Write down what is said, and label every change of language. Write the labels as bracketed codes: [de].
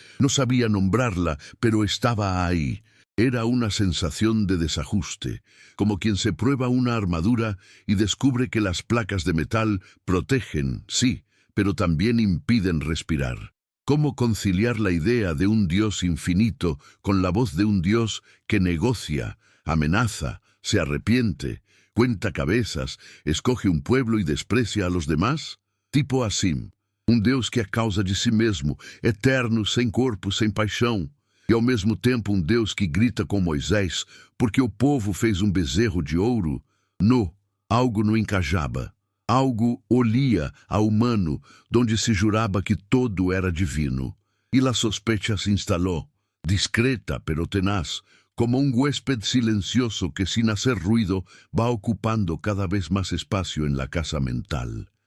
[es] No sabía nombrarla, pero estaba ahí. Era una sensación de desajuste, como quien se prueba una armadura y descubre que las placas de metal protegen, sí, pero también impiden respirar. ¿Cómo conciliar la idea de un Dios infinito con la voz de un Dios que negocia, amenaza, se arrepiente, cuenta cabezas, escoge un pueblo y desprecia a los demás? [pt] Tipo assim, um Deus que é causa de si mesmo, eterno, sem corpo, sem paixão, e ao mesmo tempo um Deus que grita com Moisés, porque o povo fez um bezerro de ouro? [es] No, algo [pt] não encajava. [es] Algo olía a humano, donde se juraba que todo era divino. Y la sospecha se instaló, discreta pero tenaz, como un huésped silencioso que sin hacer ruido va ocupando cada vez más espacio en la casa mental.